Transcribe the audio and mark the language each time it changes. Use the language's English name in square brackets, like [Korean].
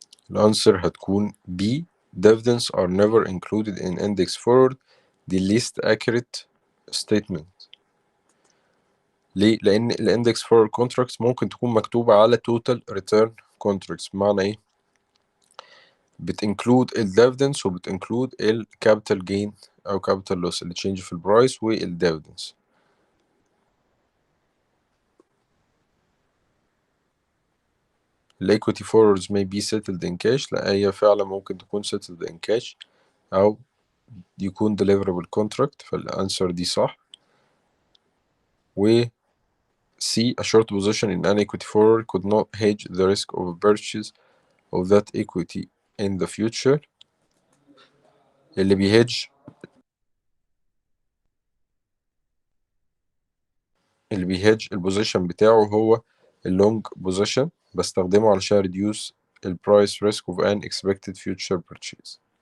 [Arabic] الأنسر هتكون B. [English] Dividends are never included in index forward. The least accurate statement. [Arabic] ليه؟ لأن الإندكس فورورد كونتراكتس ممكن تكون مكتوبة على total return contracts. بمعنى إيه؟ بتنكلود الديفيدنس وبتنكلود الكابيتال جين أو كابيتال لوس اللي تشينج في البرايس والديفيدنس. [English] الإيكويتي forwards may be settled in cash. [Arabic] لا، هي فعلا ممكن تكون [English] settled in cash [Arabic] أو يكون deliverable contract، فالأنسر دي صح. و C. [English] A short position in an equity forward could not hedge the risk of a purchase of that equity in the future. [Arabic] اللي بيهيدج البوزيشن بتاعه هو اللونج بوزيشن، بستخدمه علشان [English] reduce the price risk of an expected future purchase.